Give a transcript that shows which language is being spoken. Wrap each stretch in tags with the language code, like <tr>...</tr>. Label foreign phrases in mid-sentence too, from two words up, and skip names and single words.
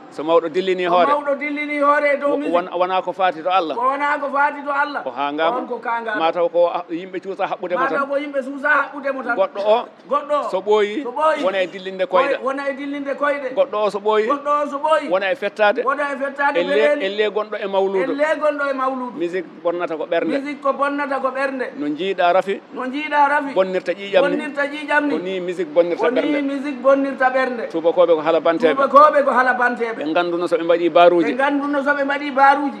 <ff>So mawɗo dillini Ko hoore. mawɗo dillini hoore e dow Wo-, musique. won-, wona ko faati to Allah. Ko wona ko faati to Allah. O hangama. On ko kangama. Mataw ko, ah, yimɓe cuusa haɓɓude mo Mataw tan. ko yimɓe suusa haɓɓude mo tan. Goɗɗo o. Goɗɗo o. So ɓooyi. So ɓooyi. Wona e dillinde koyɗe. Wona e dillinde koyɗe. Goɗɗo o so ɓooyi. Goɗɗo o so ɓooyi. Wona e fettade. Wona e fettade Elle, mbeɗeeli. elle gonɗo e mawludu. Elle gonɗo e mawludu. Musique bonnata ko ɓernde. Musique ko bonnata ko ɓernde. No njiiɗa rafi. No njiiɗa rafi. Bonnirta ƴiƴam ni. Bonnirta ƴiƴam ni. Ko ni musique bonnirta Ko ni ɓernde. musique bonnirta ɓernde. Tubakoɓe ko hala banteɓe. Tubakoɓe ko hala banteɓe. Ɓe ngannduno so ɓe mbaɗi baruji. Ɓe ngannduno so ɓe mbaɗi baruji.</ff>